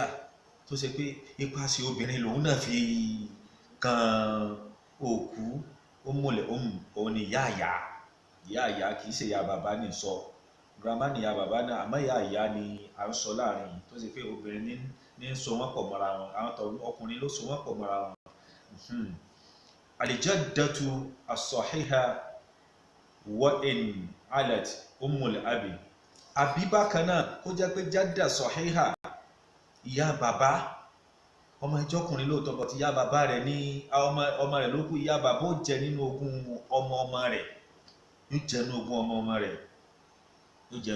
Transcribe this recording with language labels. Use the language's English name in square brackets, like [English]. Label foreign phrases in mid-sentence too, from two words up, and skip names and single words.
[Yoruba] tó ṣe pé ipasẹ̀ obìnrin lòun náà fi kan òkú, ó múlẹ̀ òun ni ìyá àyà kì í ṣe ìyá bàbá ní sọ, grandma ni ìyá bàbá náà, àmọ́ ìyá àyà ni à ń sọ láàrin tó ṣe pé obìnrin ní ní so wọ́n pọ̀ mọ́ra wọn, àwọn tó ọkùnrin ló so wọ́n pọ̀ mọ́ra wọn. [Arabic] الجدة الصحيحة وإن علت أم الأب. [Yoruba] Àbí bákan náà kó jẹ́ pé [Arabic] جدة صحيحة, [Yoruba] ìyá bàbá, ọmọ ìjọkùnrin lóòótọ́ bọ̀ tí ìyá bàbá rẹ̀ ní ọmọ rẹ̀ ló kú, ìyá bàbá ó jẹ nínú ogún ọmọ rẹ̀, yóò jẹ nínú ogún ọmọ rẹ̀, yóò jẹ nínú.